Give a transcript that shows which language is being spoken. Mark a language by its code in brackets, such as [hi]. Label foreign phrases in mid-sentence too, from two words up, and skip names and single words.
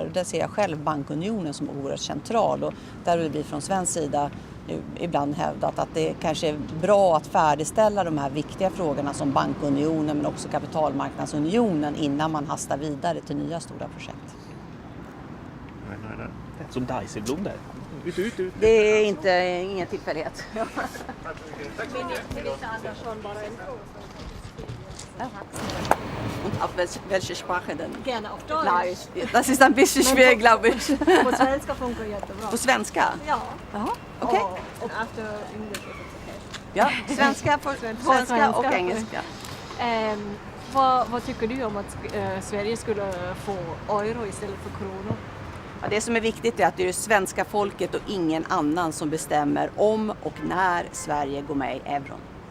[sv] Och där ser jag själv bankunionen som oerhört central och där har vi från svensk sida ibland hävdat att det kanske är bra att färdigställa de här viktiga frågorna som bankunionen men också kapitalmarknadsunionen innan man hastar vidare till nya stora projekt. Nej. Som Dijsselbloem där. Ut. Det är ingen tillfällighet. [de] Und auf welche Sprache denn? Gerne auf Deutsch. Nein, das ist ein bisschen schwer, glaube ich. [sv] På svenska funkar jättebra. På svenska? Ja. Jaha, okej. [en] Och after English if it's okay. [sv] Ja, svenska och engelska. Vad tycker du om att Sverige skulle få euro istället för kronor? Ja, det som är viktigt är att det är svenska folket och ingen annan som bestämmer om och när Sverige går med i euron.